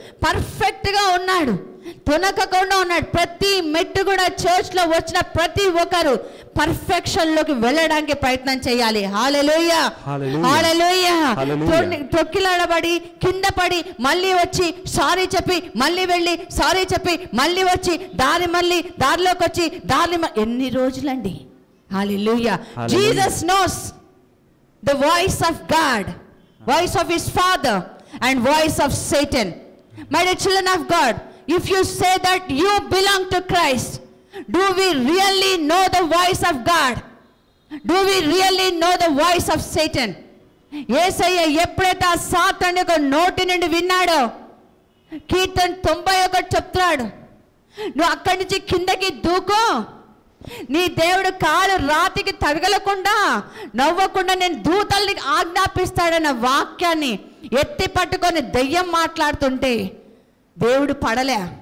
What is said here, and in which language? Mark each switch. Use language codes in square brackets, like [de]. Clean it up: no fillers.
[te] పర్ఫెక్ట్గా ఉన్నాడు, తొనకకుండా ఉన్నాడు. ప్రతి మెట్టు కూడా చర్చ్లో వచ్చిన ప్రతి ఒక్కరు పర్ఫెక్షన్లోకి వెళ్ళడానికి ప్రయత్నం చేయాలి. హల్లెలూయా, హల్లెలూయా. తొక్కిలాడబడి కింద పడి మళ్ళీ వచ్చి సారీ చెప్పి మళ్ళీ వెళ్ళి సారీ చెప్పి మళ్ళీ వచ్చి దారిలోకి వచ్చి ఎన్ని రోజులండి. హల్లెలూయా. [en] Jesus knows the voice of God, voice of his father and voice of Satan. My dear children of God, if you say that you belong to Christ, do we really know the voice of God? Do we really know the voice of Satan? [te] యేసయ్య ఎప్పుడైతే ఆ సాతాను యొక్క నోటి నుండి విన్నాడో, కీర్తన 91 చెప్తున్నాడు, నువ్వు అక్కడి నుంచి కిందకి దూకో, నీ దేవుడు కాలు రాతికి తగలకుండా నవ్వకుండా నేను దూతల్ని ఆజ్ఞాపిస్తాడన్న వాక్యాన్ని ఎత్తి పట్టుకొని దెయ్యం మాట్లాడుతుంటే దేవుడు పడలే.